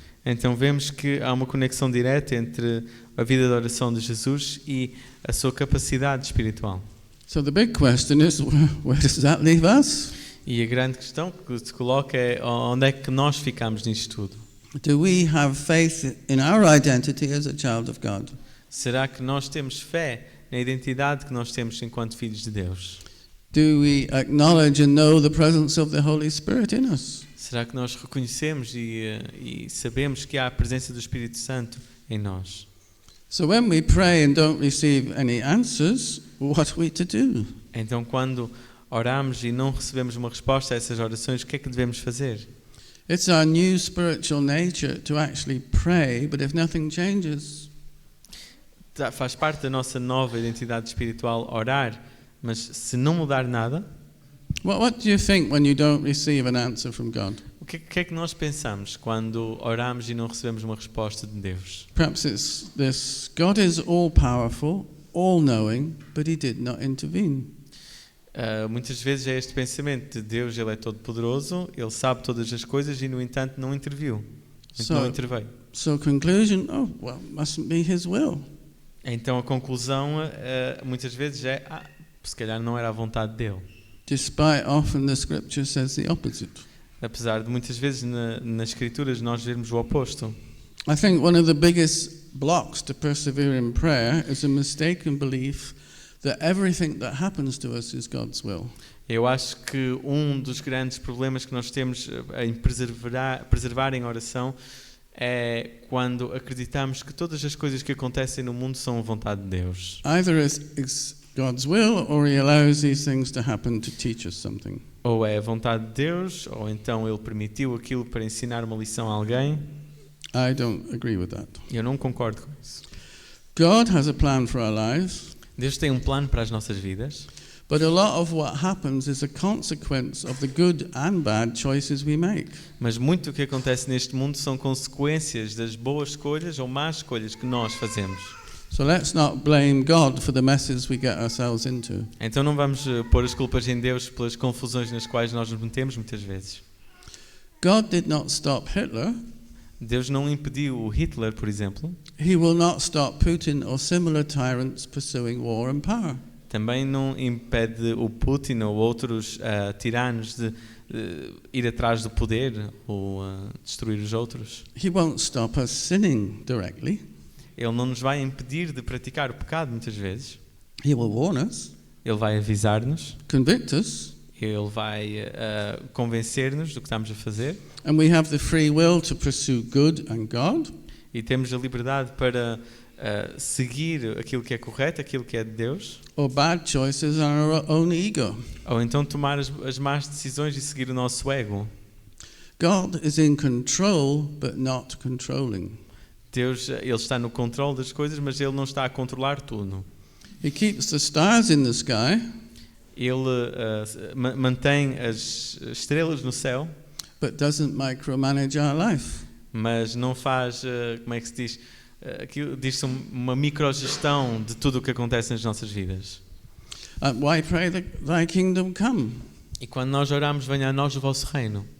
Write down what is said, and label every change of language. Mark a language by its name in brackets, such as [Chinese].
[Portuguese] Então vemos que há uma conexão direta entre a vida de oração de Jesus e a sua capacidade espiritual. [English] So the big question is, where does that leave us? [Portuguese] E a grande questão que se coloca é onde é que nós ficamos nisto tudo? [English] Do we have faith in our identity as a child of God? [Portuguese] Será que nós temos fé na identidade que nós temos enquanto filhos de Deus? [English] Do we acknowledge and know the presence of the Holy Spirit in us? [Portuguese] Será que nós reconhecemos e sabemos que há a presença do Espírito Santo em nós? [English] So when we pray and don't receive any answers, what are we to do? [Portuguese] Então quando oramos e não recebemos uma resposta a essas orações, o que é que devemos fazer? [English] It's our new spiritual nature to actually pray, but if nothing changes, [Portuguese] Faz parte da nossa nova identidade espiritual orar, mas se não mudar nada, [English] what do you think when you don't receive an answer from God? [Portuguese] o que é que nós pensamos quando oramos e não recebemos uma resposta de Deus? [English] Perhaps it's this: God is all-powerful, all-knowing, but He did not intervene. [Portuguese] Muitas vezes é este pensamento de Deus, Ele é todo poderoso, Ele sabe todas as coisas e no entanto não interveio. Não interveio. [English] So conclusion, oh, well, mustn't be His will. [Portuguese] Então a conclusão muitas vezes é, se calhar não era a vontade dele. [English] Despite often the scripture says the opposite. [Portuguese] Apesar de muitas vezes nas escrituras nós vermos o oposto. [English] I think one of the biggest blocks to persevere in prayer is a mistaken belief that everything that happens to us is God's will. [Portuguese] Eu acho que um dos grandes problemas que nós temos em preservar em oração é quando acreditamos que todas as coisas que acontecem no mundo são a vontade de Deus. [English] Either it's God's will or He allows these things to happen to teach us something. [Portuguese] Ou é a vontade de Deus, ou então Ele permitiu aquilo para ensinar uma lição a alguém. [English] I don't agree with that. [Portuguese] Eu não concordo com isso. [English] God has a plan for our lives, [Portuguese] Deus tem um plano para as nossas vidas, [English] but a lot of what happens is a consequence of the good and bad choices we make. [Portuguese] mas muito do que acontece neste mundo são consequências das boas escolhas ou más escolhas que nós fazemos. [English] So let's not blame God for the messes we get ourselves into. [Portuguese] Então não vamos pôr as culpas em Deus pelas confusões nas quais nós nos metemos muitas vezes. [English] God did not stop Hitler. [Portuguese] Deus não impediu o Hitler, por exemplo. [English] He will not stop Putin or similar tyrants pursuing war and power. [Portuguese] Também não impede o Putin ou outros tiranos de ir atrás do poder ou destruir os outros. [English] He won't stop us sinning directly. [Portuguese] Ele não nos vai impedir de praticar o pecado muitas vezes. [English] He will warn us, [Portuguese] Ele vai avisar-nos, [English] convict us, [Portuguese] Ele vai convencer-nos do que estamos a fazer [English] and we have the free will to pursue good and God, [Portuguese] e temos a liberdade para seguir aquilo que é correto, aquilo que é de Deus, [English] or bad choices on our own ego. [Portuguese] ou então tomar as más decisões e seguir o nosso ego. [English] God is in control, but not controlling. [Portuguese] Deus, Ele está no controle das coisas, mas Ele não está a controlar tudo. [English] He keeps the stars in the sky, [Portuguese] Ele mantém as estrelas no céu, [English] but doesn't micromanage our life. [Portuguese] mas não faz, como é que se diz, diz-se uma microgestão de tudo o que acontece nas nossas vidas. [English] Why pray thy kingdom come? [Portuguese] E quando nós oramos, venha a nós o vosso reino.